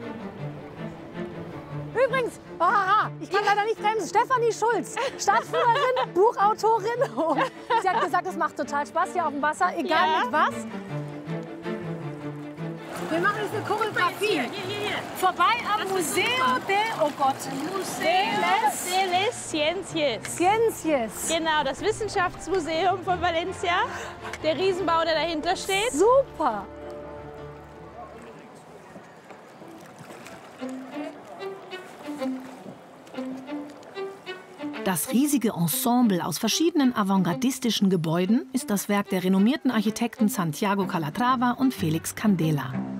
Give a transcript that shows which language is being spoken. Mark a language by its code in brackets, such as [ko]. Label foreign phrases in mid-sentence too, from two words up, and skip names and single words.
[de] Übrigens, ich kann leider nicht bremsen. Stefanie Schulz, Stadtführerin, Buchautorin. Und sie hat gesagt, es macht total Spaß hier auf dem Wasser, egal mit was. Wir machen jetzt eine Choreografie. Vorbei am Museo de, oh Gott, de les Ciencias. Ciencias. Genau, das Wissenschaftsmuseum von Valencia. Der Riesenbau, der dahinter steht. Super. Das riesige Ensemble aus verschiedenen avantgardistischen Gebäuden ist das Werk der renommierten Architekten Santiago Calatrava und Felix Candela.